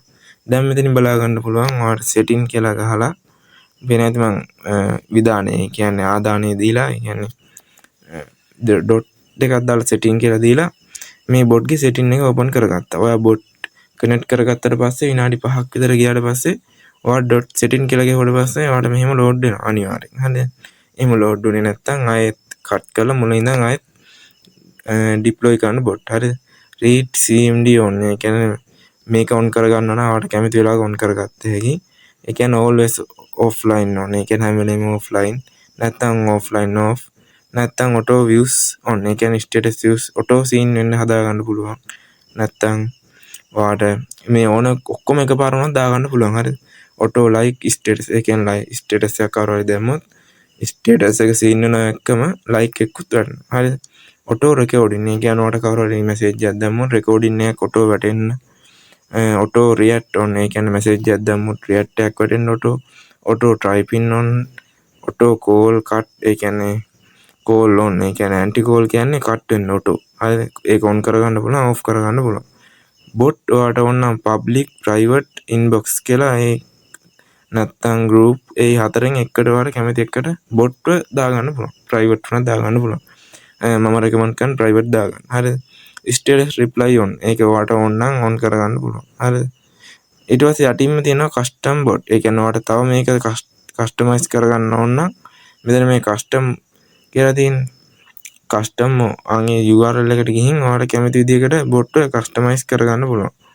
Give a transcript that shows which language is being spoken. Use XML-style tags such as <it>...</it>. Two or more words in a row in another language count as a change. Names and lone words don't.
<si>දැන් මෙතනින් බලා ගන්න පුළුවන් ඔයාලට setting කියලා ගහලා වෙන නැති මං විධානය කියන්නේ ආදානය දීලා කියන්නේ ඩොට් දෙකක් දාලා setting කියලා දීලා මේ බොට් ගේ setting එක ඕපන් කරගත්තා. ඔයා</si> <en>bot connect</en> <si>කරගත්තට පස්සේ විනාඩි 5ක් විතර ගියාට පස්සේ ඔයා</si> <en>dot setting</en> <si>කියලා ගහුවට පස්සේ ඔයාලට මෙහෙම ලෝඩ් වෙනවා අනිවාර්යෙන්. හරිද? එහෙම ලෝඩ් වුණේ නැත්නම් ආයෙත් කට් කරලා මුලින් ඉඳන් ආයෙත් ඩිප්ලොයි කරන්න බොට්. හරිද?</si> <en>read cmd on</en> <si>ඒ කියන්නේ මේක ඔන් කරගන්න නම් ඔයාලට කැමති වෙලාවක ඔන් කරගත්ත හැකි. ඒ කියන්නේ</si> <en>always offline on</en> <si>ඒ කියන්නේ හැම වෙලේම offline නැත්නම්</si> <en>offline off</en> <si>නැත්නම්</si> <en>auto views on</en> <si>ඒ කියන්නේ</si> <en>status views auto scene</en> <si>වෙන්න හදා ගන්න පුළුවන්. නැත්නම් ඔයාලට මේ ඕන ඔක්කොම එකපාරම දාගන්න පුළුවන්. හරිද?</si> <en>auto like status</en> <si>ඒ කියන්නේ</si> <en>like status</en> <si>එකක් කරවල දැම්මොත් status එක scene වෙන එකම like එකකුත් වටනවා. හරිද?</si> <en>auto recording</en> <si>ඒ කියන්නේ ඔයාලට කවුරු හරි message එකක් දැම්මොත් recording එකක් auto වැටෙන්න</si> <en>auto react on</en> <si>ඒ කියන්නේ message එකක් දැම්මොත් react එකක් වැටෙන්න</si> <en>auto typing on auto call cut</en> <si>ඒ කියන්නේ</si> <en>call on</en> <si>ඒ කියන්නේ</si> <en>anti call</en> <si>කියන්නේ cut වෙන්න auto. හරිද? ඒක on කරගන්න පුළුවන් off කරගන්න පුළුවන්. bot ඔයාලට ඕන නම්</si> <en>public private inbox</en> <si>කියලා ඒ නැත්තම් group ඒ හතරෙන් එකකට ඔයාලට කැමති එකට bot එක දාගන්න පුළුවන්. private උනත් දාගන්න පුළුවන්. මම recommend කරන private දාගන්න. හරිද?</si> <en>status reply on</en> <si>ඒක ඔයාලට ඕන නම් on කරගන්න පුළුවන්. හරිද? ඊට පස්සේ යටින්ම තියෙනවා</si> <en>custom bot.</en> <si>ඒ කියන්නේ ඔයාලට තව මේක customize කරගන්න ඕන නම් මෙතන මේ custom කියලා තියෙන custom අනේ URL එකට ගිහින් ඔයාලට කැමති විදිහකට bot එක customize කරගන්න පුළුවන්.</si>